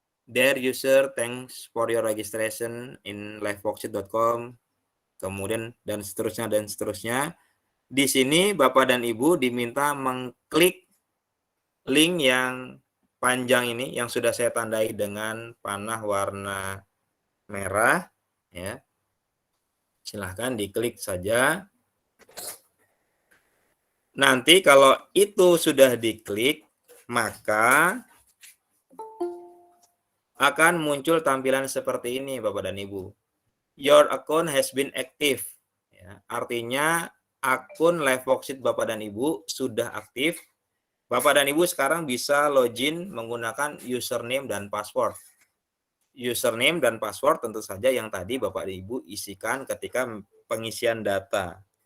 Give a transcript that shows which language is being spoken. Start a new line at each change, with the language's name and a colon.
English: Dear user, thanks for your registration in liveworksheet.com.
Indonesian: Kemudian dan seterusnya dan seterusnya. Di sini Bapak dan Ibu diminta mengklik link yang panjang ini yang sudah saya tandai dengan panah warna merah, ya. Silahkan diklik saja. Nanti kalau itu sudah diklik, maka akan muncul tampilan seperti ini Bapak dan Ibu.
English: Your account has been active.
Indonesian: Ya, artinya akun Live Worksheet Bapak dan Ibu sudah aktif. Bapak dan Ibu sekarang bisa login menggunakan username dan password. Username dan password tentu saja yang tadi Bapak dan Ibu isikan ketika pengisian data.